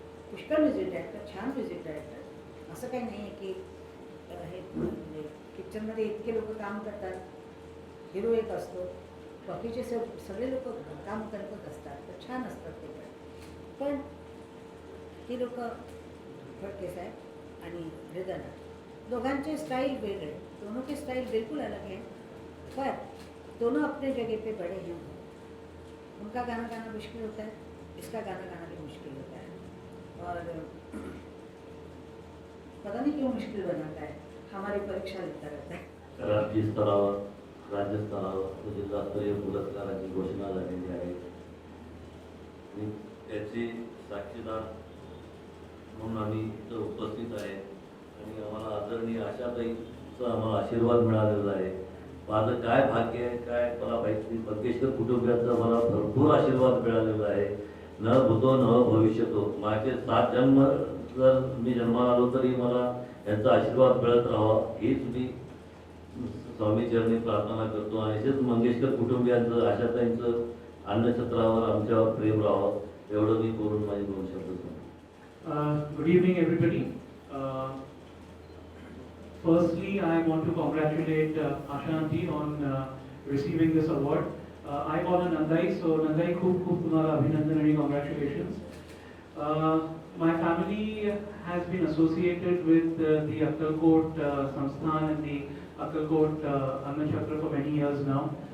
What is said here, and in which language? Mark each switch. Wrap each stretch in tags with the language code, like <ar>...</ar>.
<mr>पुष्कळ music director, छान music director, असं काही नाही आहे की हे म्हणजे पिक्चरमध्ये इतके लोक काम करतात, हिरो एक असतो, बाकीचे सगळे लोक काम करतच असतात, तर छान असतात ते पण ही लोक फडके साहेब आणि हृदयनाथ दोघांचे स्टाइल वेगळे,</mr> <hi>दोनों के स्टाइल बिल्कुल अलग हैं, पर दोनों अपने जगह पे बड़े हैं. उनका गाना गाना मुश्किल होता है, इसका गाना गाना भी मुश्किल होता है और पता नहीं क्यों मुश्किल बनाता है, हमारी परीक्षा लेता रहता है.</hi> <mr>राज्य स्तरावर, राज्य स्तरावर जिल्हास्तरीय पुरस्काराची घोषणा झालेली आहे आणि त्याची साक्षीदार म्हणून आम्ही इथं उपस्थित आहे आणि आम्हाला आदरणीय आशाताईचा आम्हाला आशीर्वाद मिळालेला आहे. माझं काय भाग्य आहे, काय मला माहिती, बंकेश्वर कुटुंबियांचा मला भरपूर आशीर्वाद मिळालेला आहे. न भूतो न भविष्यतो, माझे 7 जन्म जर मी जन्माला आलो तरी मला यांचा आशीर्वाद मिळत राहावा हीच मी स्वामी चरणी प्रार्थना करतो. आणि असेच मंगेशकर कुटुंबियांचं, आशाताईंचं अन्नछत्रावर आमच्यावर प्रेम राहावं एवढं मी बोलून माझे 2 शब्द सांगतो.</mr> <en>Good evening, everybody. Firstly, I want to congratulate Ashanti on receiving this award. I call her Nandai, so Nandai,</en> <mr>खूप तुम्हाला अभिनंदन आणि</mr> <en>congratulations. My family has been associated with the Akkalkot Samsthan and the Akkalkot Annachakra for many years now.</en>